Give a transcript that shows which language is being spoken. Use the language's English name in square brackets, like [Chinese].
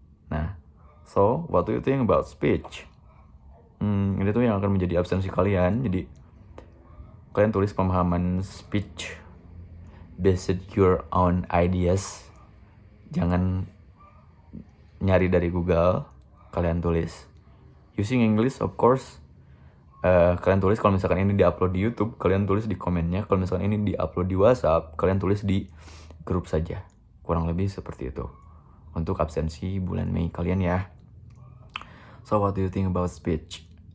[English] Nah, so what do you think about speech? [Indonesian] Ini tuh yang akan menjadi absensi kalian. Jadi kalian tulis pemahaman speech [English] based your own ideas. [Indonesian] Jangan nyari dari Google, kalian tulis. [English] Using English of course. [Indonesian] Kalian tulis kalau misalkan ini diupload di YouTube, kalian tulis di komennya. Kalau misalkan ini diupload di WhatsApp, kalian tulis di grup saja. Kurang lebih seperti itu untuk absensi bulan Mei kalian ya. [English] So what do you think about speech?